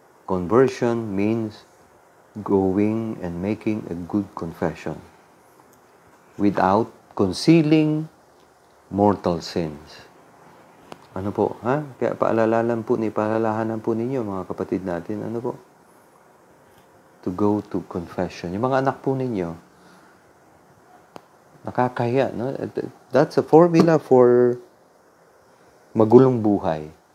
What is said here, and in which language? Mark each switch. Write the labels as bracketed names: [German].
[English] Conversion means going and making a good confession without concealing [Filipino] mortal sins. Ano po, ha? Kaya paalalahanan po ninyo, mga kapatid natin, ano po? [English] To go to confession. [Filipino] Yung mga anak po ninyo, nakakahiya, no? [English] That's a formula for [Filipino] magulong buhay.